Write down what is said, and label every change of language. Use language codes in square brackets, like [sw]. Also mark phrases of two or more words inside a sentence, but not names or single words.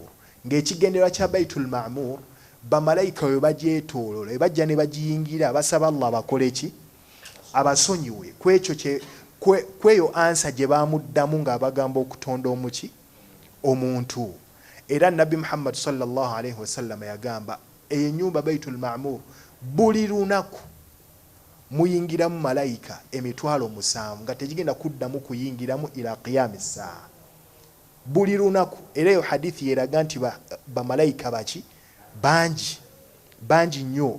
[lg] Ng'ekigendererwa kya Baitul Ma'mur, bamalayika we bagyetooloola, we bajja ne bagiyingira basaba Allah bakole ki? Abasonyiwe kweyo ansa gye baamuddamu ng'abagamba okutonda omuntu. Era Nabbi Muhammad [ar] صلى الله عليه وسلم [lg] yagamba ennyumba Baitul Ma'mur buli lunaku muyingiramu malayika 7,000 nga tegigenda kuddamu kuyingiramu [ar] إلى قيام الساعة. [lg] Buli lunaku. Era eyo hadithi yeraga nti bamalayika baki bangi nnyo.